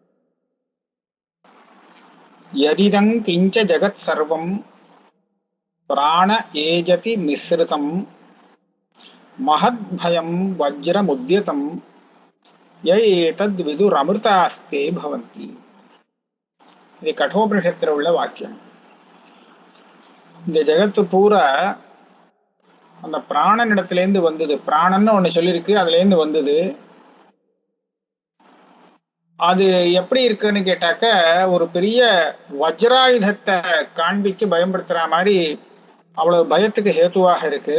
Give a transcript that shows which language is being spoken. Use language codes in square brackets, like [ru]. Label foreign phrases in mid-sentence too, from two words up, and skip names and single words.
[sa] यदिदं किंच जगत् सर्वं प्राण एजति निःसृतं महद्भयं वज्रमुद्यतं यद्विदुरमृतास्ते भवन्ति। [ta] இது கட்டோபனிஷத்தில் உள்ள வாக்கியம். இந்த ஜெகத்து பூரா அந்த பிராணனிடத்திலேருந்து வந்தது. பிராணன்னு ஒன்று சொல்லியிருக்கு, அதுலேருந்து வந்தது. அது எப்படி இருக்குன்னு கேட்டாக்க, ஒரு பெரிய வஜ்ராயுதத்தை காண்பிக்க பயன்படுத்துற மாதிரி அவ்வளவு பயத்துக்கு ஹேத்துவாக இருக்கு.